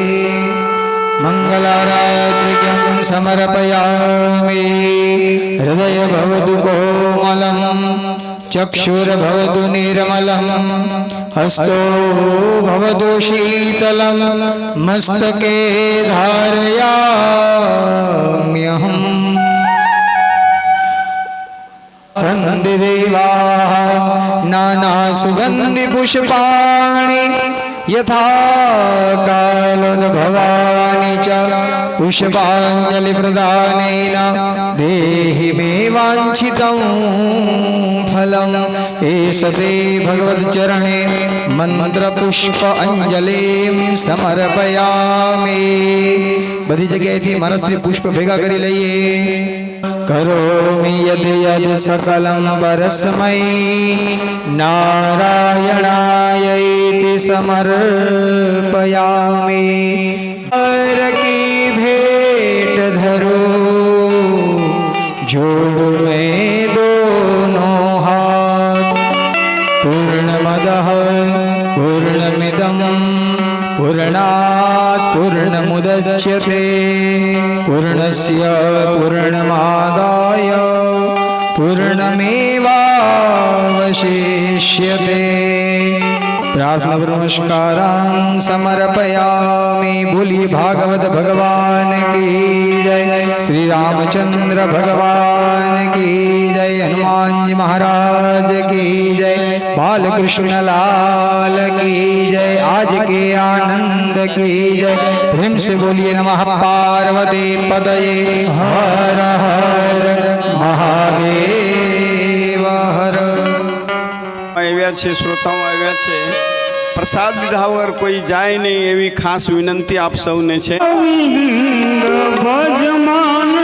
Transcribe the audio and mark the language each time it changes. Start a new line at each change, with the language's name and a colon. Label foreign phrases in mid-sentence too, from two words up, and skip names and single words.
Sanskrit: मंगलारात्रिकं समर्पयामि हृदय भवतु कोमलम चक्षुर्भवतु निर्मलं हस्तो भवतु शीतलं मस्तके धारयाम्यहम् सन्धिदेवाः नानासुगन्धिपुष्पाणि यथा कालोद्भवानि च पुष्पाञ्जलिप्रदानेन देहि मे वाञ्छितं फलम् एष ते भगवच्चरणे मंत्रपुष्प अंजलिम समर्पयामि.
Gujarati: બધી જગ્યાએથી મનસ્થી પુષ્પ ભેગા કરી લઈએ.
Sanskrit: करोमि यद यद सकलं परस्मै नारायणाय इति समर्पयामि.
Hindi: हर की भेट धरो जोड में दोनो हाथ.
Sanskrit: पूर्णमदः पूर्णमिदं पूर्णात पूर्णमुदच्यते पूर्णस्य पूर्णमादाय पूर्णमेवावशिष्यते. प्रार्थना नमस्कारान् समर्पयामि.
Hindi: बोलिए भागवत भगवान की जय, श्री रामचंद्र भगवान की जय, हनुमान जी महाराज की जय, बालकृष्ण लाल की जय, आज के आनंद की जय. प्रेम से बोलिए
Sanskrit: नमः पार्वती पतये
Hindi: हर हर महादेव हर.
Gujarati: આવ્યા છે, શ્રોતાઓ આવ્યા છે. પ્રસાદ લીધા વગર કોઈ જાય નહીં એવી ખાસ વિનંતી આપ સૌને છે. ભજમાં